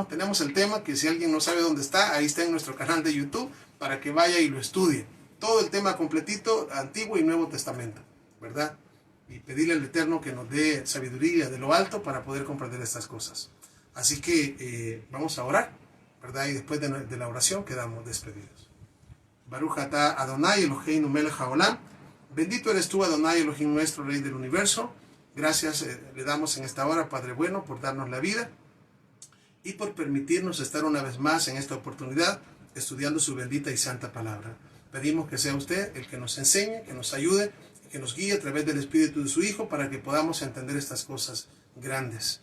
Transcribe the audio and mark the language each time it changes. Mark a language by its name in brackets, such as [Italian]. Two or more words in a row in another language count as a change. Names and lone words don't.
[Spanish] Tenemos el tema que si alguien no sabe dónde está, ahí está en nuestro canal de YouTube, para que vaya y lo estudie. Todo el tema completito, Antiguo y Nuevo Testamento, ¿verdad? Y pedirle al Eterno que nos dé sabiduría de lo alto para poder comprender estas cosas. Así que vamos a orar, ¿verdad? Y después de la oración quedamos despedidos. [Hebrew] ברוך אתה אדוני אלוהינו מלך העולם. [Spanish] Bendito eres tú, Adonai Elohim nuestro, Rey del universo. Gracias le damos en esta hora, Padre bueno, por darnos la vida y por permitirnos estar una vez más en esta oportunidad estudiando su bendita y santa palabra. Pedimos que sea usted el que nos enseñe, que nos ayude, que nos guíe a través del Espíritu de su Hijo para que podamos entender estas cosas grandes.